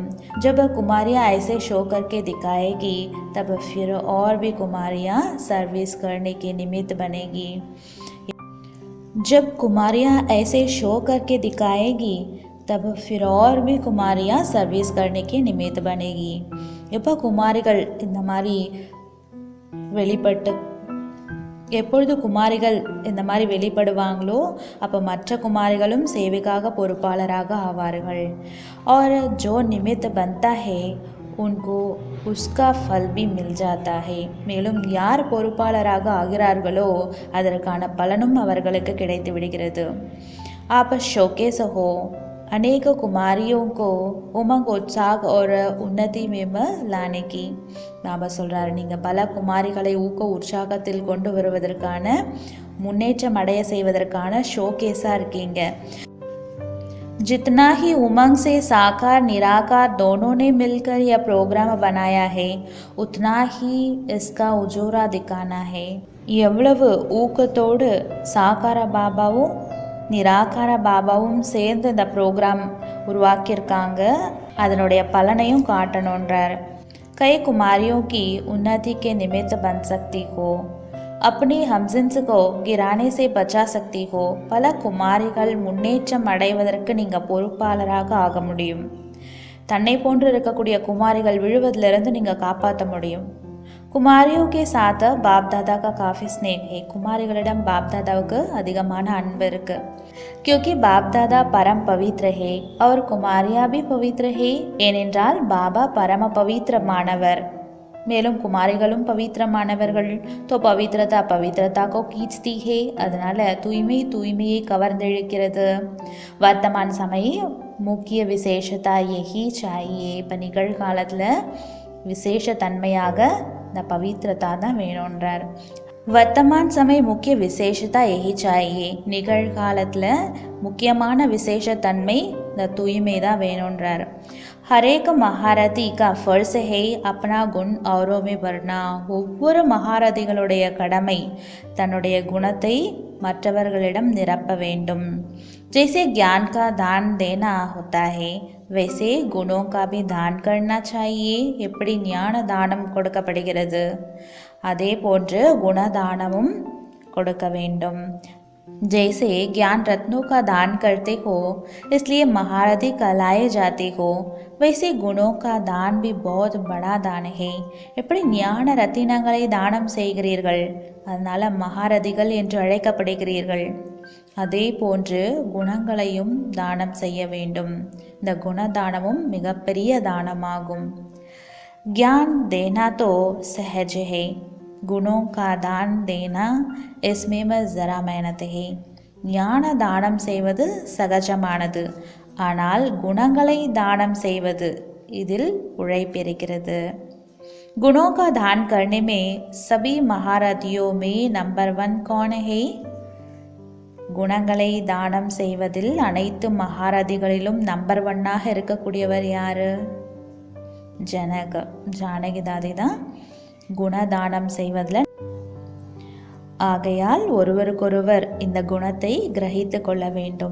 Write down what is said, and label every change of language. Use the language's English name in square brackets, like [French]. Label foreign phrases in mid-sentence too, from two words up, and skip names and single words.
[Hindi] जब कुमारियाँ ऐसे शो करके दिखाएगी तब फिर और भी कुमारियाँ सर्विस करने के निमित्त बनेगी. जब कुमारियाँ ऐसे शो करके दिखाएगी तब फिर और भी कुमारियाँ सर्विस करने के निमित्त बनेगी. [Tamil] எப்போ குமாரிகள் இந்த மாதிரி எப்பொழுது குமாரிகள் இந்த மாதிரி வெளிப்படுவாங்களோ அப்போ மற்ற குமாரிகளும் சேவைக்காக பொறுப்பாளராக ஆவார்கள். [Hindi] और जो निमित्त बनता है उनको उसका फल भी मिल जाता है. [Tamil] மேலும் யார் பொறுப்பாளராக ஆகிறார்களோ அதற்கான பலனும் அவர்களுக்கு கிடைத்து விடுகிறது. [Hindi] आप शोकेस हो, अनेक कुमारियों को उमंग उत्साह और उन्नति में लाने की [Tamil] பாபா சொல்கிறாரு. நீங்கள் பல குமாரிகளை ஊக்க உற்சாகத்தில் கொண்டு வருவதற்கான முன்னேற்றம் அடைய செய்வதற்கான ஷோகேஸாக இருக்கீங்க. [Hindi] जितना ही उमंग से साकार निराकार दोनों ने मिलकर यह प्रोग्राम बनाया है उतना ही इसका उजोरा दिखाना है. [Tamil] எவ்வளவு ஊக்கத்தோடு சாக்கார பாபாவும் நிராகார பாபாவும் சேர்ந்து இந்த ப்ரோக்ராம் உருவாக்கியிருக்காங்க, அதனுடைய பலனையும் காட்டணுன்றார். [Hindi] कई कुमारियों की उन्नति के निमित्त बन सकती हो, अपनी हमजिन्स को गिराने से बचा सकती हो. [Tamil] பல குமாரிகள் முன்னேற்றம் அடைவதற்கு நீங்கள் பொறுப்பாளராக ஆக முடியும். தன்னை போன்று இருக்கக்கூடிய குமாரிகள் விழுவதிலிருந்து நீங்கள் காப்பாற்ற முடியும். [Hindi] குமாரியோं के साथ बाप दादा का काफ़ी स्नेह है. [Tamil] குமாரிகளிடம் பாப் தாதாவுக்கு அதிகமான அன்பு இருக்கு. [Hindi] क्योंकि बाप दादा परम पवित्र है और कुमारियाँ भी पवित्र है. [Tamil] ஏனென்றால் பாபா பரம பவித்திரமானவர், மேலும் குமாரிகளும் பவித்திரமானவர்கள். [Hindi] तो पवित्रता पवित्रता को खींचती है. [Tamil] அதனால தூய்மை தூய்மையை கவர்ந்திழுக்கிறது. [Hindi] वर्तमान समय मुख्य विशेषता यही चाहिए. [Tamil] இப்போ நிகழ்காலத்தில் விசேஷ தன்மையாக இந்த பவித்திரதா தான் வேணுன்றார். [Hindi] वर्तमान समय मुख्य विशेषता यही चाहिए. [Tamil] நிகழ்காலத்தில் முக்கியமான விசேஷத்தன்மை இந்த தூய்மை தான் வேணுன்றார். [Hindi] हरेक महारथी का फर्ज है अपना गुण औरों में भरना. [Tamil] ஒவ்வொரு மகாரதிகளுடைய கடமை தன்னுடைய குணத்தை மற்றவர்களிடம் நிரப்ப வேண்டும். [Hindi] जैसे ज्ञान का दान देना होता है वैसे गुणों का भी दान करना चाहिए. [Tamil] எப்படி ஞான தானம் கொடுக்கப்படுகிறது அதே போன்று குணதானமும் கொடுக்க வேண்டும். [Hindi] जैसे ज्ञान रत्नों का दान करते हो इसलिए महारथी कहलाए जाते हो, वैसे गुणों का दान भी बहुत बड़ा दान है. [Tamil] எப்படி ஞான ரத்தினங்களை தானம் செய்கிறீர்கள் அதனால மகாரதிகள் என்று அழைக்கப்படுகிறீர்கள், அதே போன்று குணங்களையும் தானம் செய்ய வேண்டும். இந்த குணதானமும் மிகப்பெரிய தானமாகும். [Hindi] ज्ञान देना तो सहज है, गुणों का दान देना इसमें जरा मेहनत है. [Tamil] ஞான தானம் செய்வது சகஜமானது, ஆனால் குணங்களை தானம் செய்வது இதில் உழைப்பிருக்கிறது. [Hindi] गुणों का दान करने में सभी महारथियों में नंबर 1 कौन है? [Tamil] குணங்களை தானம் செய்வதில் அனைத்து மகாரதிகளிலும் நம்பர் 1ஆக இருக்கக்கூடியவர் யாரு? ஜானகி தாதி தான் குணதானம் செய்வதில். ஆகையால் ஒருவருக்கொருவர் இந்த குணத்தை கிரகித்து கொள்ள வேண்டும்.